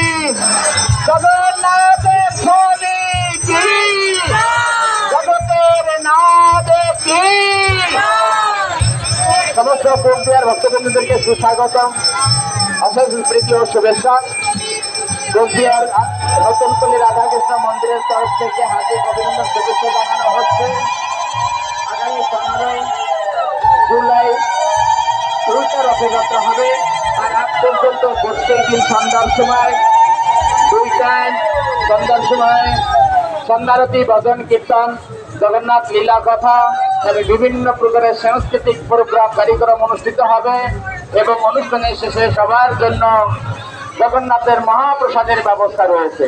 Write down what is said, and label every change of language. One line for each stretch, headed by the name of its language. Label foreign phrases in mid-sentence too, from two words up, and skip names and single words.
Hindi: जगन्नाथ स्वामी की जगतेर नाथ की समस्त कोचबिहार भक्तवृंद के सुस्वागतम अशेष प्रीति और शुभेच्छा।
Bangla: কোচবিহার নতুনপল্লী রাধাকৃষ্ণ মন্দিরের তরফ থেকে হার্দিক অভিনন্দন শুভেচ্ছা জানানো হচ্ছে। আগামী 15 জুলাই উল্টা রথযাত্রা হবে, তার আগ পর্যন্ত প্রত্যেক দিন সন্ধ্যার সময় 2 টাইম সন্ধ্যার সময় সন্ধ্যারতি ভজন কীর্তন জগন্নাথ লীলা কথা এবং বিভিন্ন প্রকারের সাংস্কৃতিক প্রোগ্রাম কার্যক্রম অনুষ্ঠিত হবে এবং অনুষ্ঠানের শেষে সবার জন্য জগন্নাথের মহাপ্রসাদের ব্যবস্থা রয়েছে।